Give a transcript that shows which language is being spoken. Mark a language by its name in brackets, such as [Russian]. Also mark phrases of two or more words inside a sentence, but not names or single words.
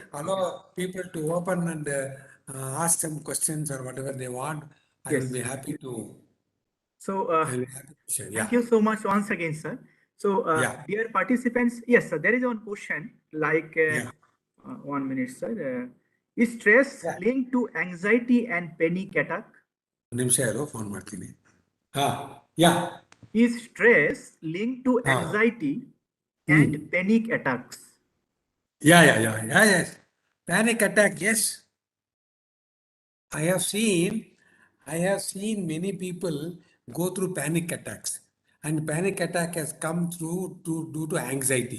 [English] allow people to open and ask some questions or whatever they want. I will Yes. be happy to. So, I will be happy to share. thank Yeah. you so much once again, sir. So, Yeah. dear participants, yes, sir, there is one question like, Yeah. 1 minute, sir. Is stress Yeah. linked to anxiety and panic attack? [Kannada] ನಿಮಿಷ ಇರು ಫೋನ್ ಮಾಡ್ತೀನಿ ಹಾ ಯಾ [English] Is stress linked to ಹಾ anxiety ಹ್ಮ್ and panic attacks? Yeah, yes. Panic attack, yes. I have seen many people go through panic attacks, and panic attack has come through due to anxiety.